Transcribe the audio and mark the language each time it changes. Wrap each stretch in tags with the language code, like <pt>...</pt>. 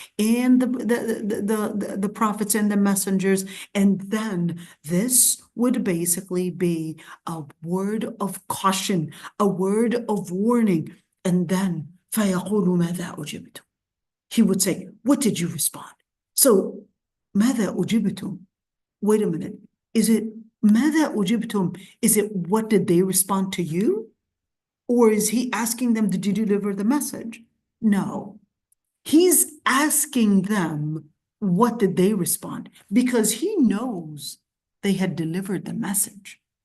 <en>and the prophets and the messengers, and then this would basically be a word of caution, a word of warning, and then</en> <ar>فَيَقُولُ مَاذَا أُجِبْتُمْ.</ar> <en>He would say, what did you respond? So,</en> <ar>ماذا أجبتم?</ar> <en>Wait a minute. Is it</en> <ar>ماذا أجبتم?</ar> <en>Is it what did they respond to you? Or is he asking them, did you deliver the message? No. He's asking them, what did they respond? Because he knows they had delivered the message.</en>